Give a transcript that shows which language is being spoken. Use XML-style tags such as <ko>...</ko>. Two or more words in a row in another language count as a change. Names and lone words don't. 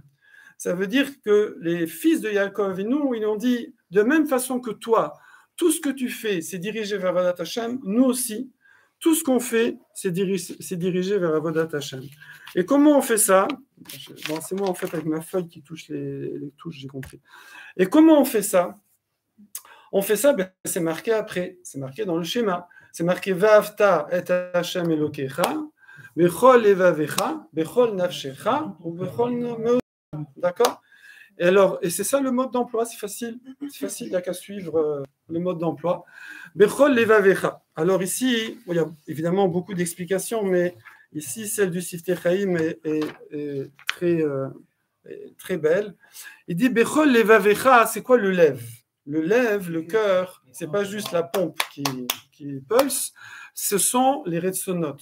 <fr>Ça veut dire que les fils de Yaakov Avinu, ils ont dit, de même façon que toi, tout ce que tu fais, c'est dirigé vers</fr> <he>עבודת השם,</he> <fr>nous aussi, tout ce qu'on fait, c'est dirigé vers</fr> <he>עבודת השם.</he> <fr>Et comment on fait ça? Bon, c'est moi, en fait, avec ma feuille qui touche les touches, j'ai compris. Et comment on fait ça? On fait ça, ben, c'est marqué après, c'est marqué dans le schéma. C'est marqué «</fr> <he>ואהבת את השם אלוקיך » בכל לבבך, בכל נפשך, ובכל מאד.</he> <fr>D'accord? Et c'est ça le mode d'emploi, c'est facile, il n'y a qu'à suivre le mode d'emploi.</fr> <he>בכל לבבך.</he> <fr>Alors ici, il y a évidemment beaucoup d'explications, mais ici, celle du Siftei Chaim est très belle. Il dit</fr> <he>בכל לבבך,</he> <fr>c'est quoi le lève? Le lève, le cœur, c'est pas juste la pompe qui pulse, ce sont les retsonotes.</fr>